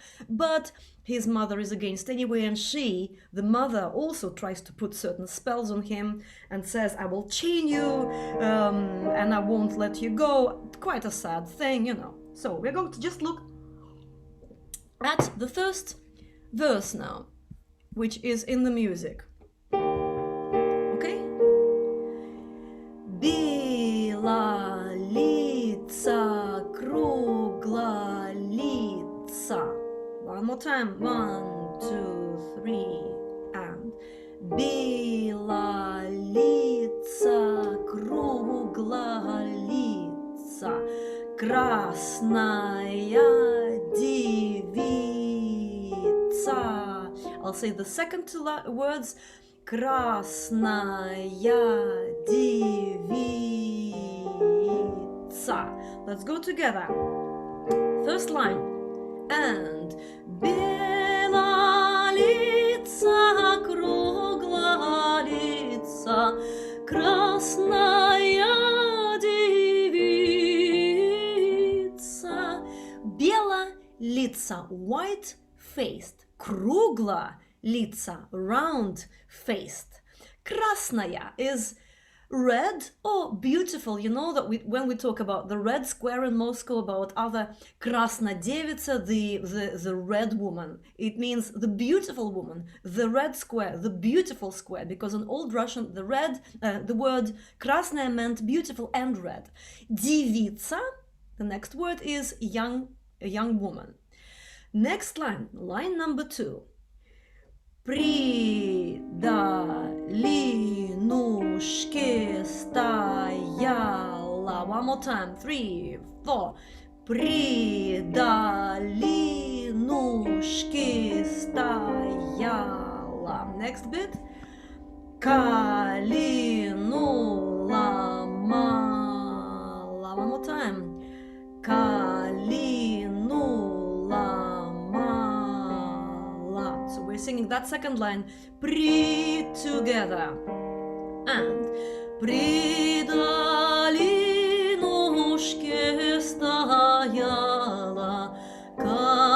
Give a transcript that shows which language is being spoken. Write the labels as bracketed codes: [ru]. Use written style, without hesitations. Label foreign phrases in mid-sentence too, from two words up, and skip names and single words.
[en] But his mother is against anyway, and she, the mother, also tries to put certain spells on him and says, I will chain you, and I won't let you go. Quite a sad thing, you know. So we're going to just look at the first verse now, which is in the music. [ru] Бела лица, кругла лица. [en] One more time. [ru] 1, 2, 3, and бела лица, кругла лица, красная девица. [en] I'll say the second two words. [ru] Красная девица. [en] Let's go together. First line. [ru] And бела лица, кругла лица, красная девица. Бела лица, [en] white-faced. [ru] Кругла лица, [en] round-faced. Krasnaya is red or beautiful. You know that when we talk about the Red Square in Moscow, about other [ru] Красна Девица, [en] the red woman, it means the beautiful woman, the red square, the beautiful square, because in Old Russian the word Krasnaya meant beautiful and red. Devica, the next word, is a young woman. Next line number 2. [ru] Придалинушке стояла. [en] One more time. 3, 4. [ru] Придалинушке стояла. [en] Next bit. [ru] Калину ломала. [en] One more time. [ru] Калину ломала. [en] So we're singing that second line together. [ru] And придалинушке стояла.